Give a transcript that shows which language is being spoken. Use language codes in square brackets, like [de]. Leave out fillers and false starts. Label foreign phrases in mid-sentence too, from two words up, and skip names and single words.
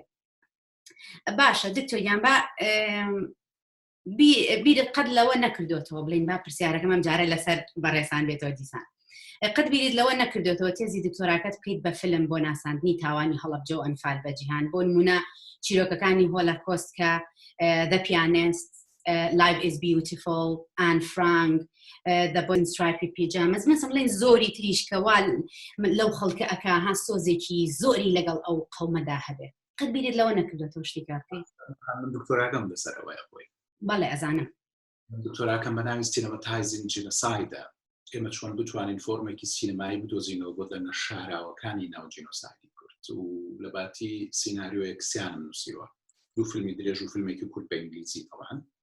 [ckb] باشە دکتۆریان با بیرت قەت لەوە نەکردوێتەوە بڵین با پرسیارەکەم ئەم جارە لەسەر بەڕێسان بێتەوە دیسان قەت بیرت لەوە نەکردوێتەوە تێزی دکتۆراکەت بکەیت بە فیلم بۆ ناساندنی تاوانی هەڵەبجە و ئەنفال بە جیهان بۆ نمونە چیرۆکەکانی هۆلۆکۆست کە The Pianist, Life is Beautiful, Anne Frank, The Boy in Striped Pyjamas مثلا زۆری تریش کەوا لەو خەڵکە ئەکا ها سۆزێکی زۆری لەگەڵ ئەو قەومەدا هەبێت قەت بیرت لەوە نەکردوێتەوە شتێکا بکەیت من دکتۆراکەم لەسەرەوەی خۆی بەڵێ ئەزانم دکتۆراکەم بە ناوی سینەمەتایزینگ جینۆسایدە ئێمە چۆن بتوانین فۆرمێکی سینەمایی بدۆزینەوە بۆ دەنگە شاراوەکانی ناو جینۆسایدی کورد و لە باتی سیناریۆ یەکسیانم نووسیوە دوو فیلمی درێژ و فیلمێکی کورد بە ئینگلیزی تەواان